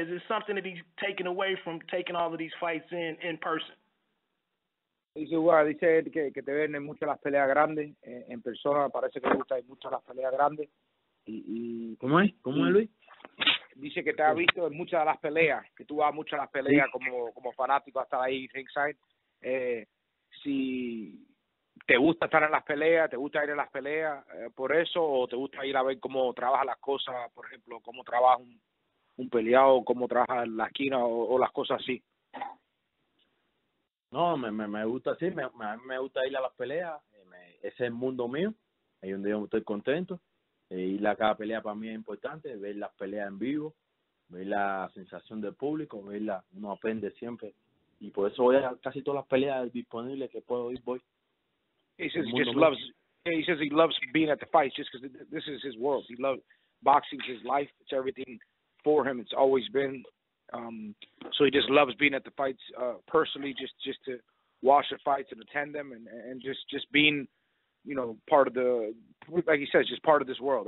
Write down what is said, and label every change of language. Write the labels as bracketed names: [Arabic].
[English] Is it something that he's taken away from taking all of these fights in person? [Spanish] Dice que te ven en muchas las peleas grandes, en persona parece que le gusta mucho las peleas grandes. Y ¿Cómo es Luis? Dice que te ha visto en muchas de las peleas, que tú vas mucho a las peleas como fanático a estar ahí ringside. Si te gusta estar en las peleas, te gusta ir a las peleas por eso, o te gusta ir a ver cómo trabajan las cosas, por ejemplo, cómo trabaja un peleado, cómo trabaja en la esquina o las cosas así. No, me gusta así, me gusta ir a las peleas, ese es el mundo mío, ahí donde yo estoy contento, ir a cada pelea para mí es importante, ver las peleas en vivo, ver la sensación del público, uno aprende siempre, y por eso voy a casi todas las peleas disponibles que puedo ir, voy. [English] He says he loves being at the fights just because this is his world. He loves boxing, his life, it's everything for him, it's always been. So he just loves being at the fights personally, just to watch the fights and attend them, and just being, part of the, like he says, just part of this world.